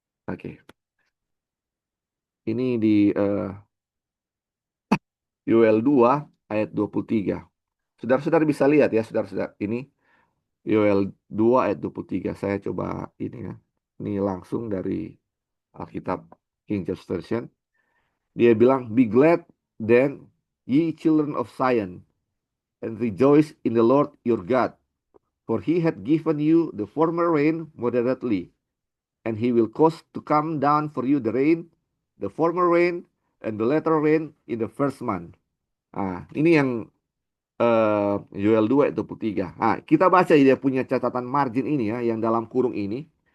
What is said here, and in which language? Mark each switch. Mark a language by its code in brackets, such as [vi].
[id] Oke, ini di Yoel 2 ayat 23. Saudara-saudara bisa lihat ya, saudara-saudara. Ini Yoel 2 ayat 23. Saya coba ini ya. Ini langsung dari Alkitab King James Version. Dia bilang, [en] "Be glad then, ye children of Zion, and rejoice in the Lord your God. For he hath given you the former rain moderately, and he will cause to come down for you the rain, the former rain, and the latter rain in the first month." [id] Ah, ini yang Yoel 2 ayat 23. Nah, kita baca dia punya catatan margin ini ya, yang dalam kurung ini.